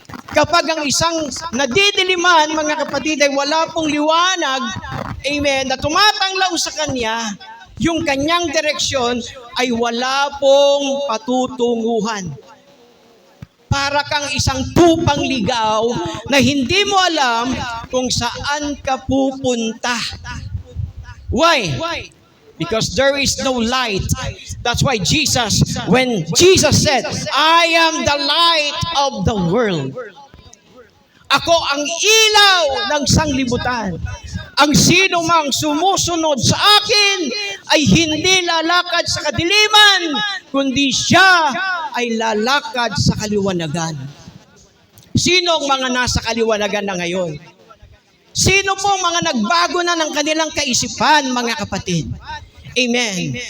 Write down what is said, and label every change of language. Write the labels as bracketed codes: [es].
[tl] Kapag ang isang nadidiliman, mga kapatid, ay wala pong liwanag, amen, na tumatanglaw sa kanya, yung kanyang direksyon ay wala pong patutunguhan. Para kang isang tupang ligaw na hindi mo alam kung saan ka pupunta. [en] Why? Because there is no light. That's why when Jesus said, I am the light of the world. [tl] Ako ang ilaw ng sanglibutan. Ang sino mang sumusunod sa akin ay hindi lalakad sa kadiliman, kundi siya ay lalakad sa kaliwanagan. Sino ang mga nasa kaliwanagan na ngayon? Sino po mga nagbago na ng kanilang kaisipan, mga kapatid? Amen.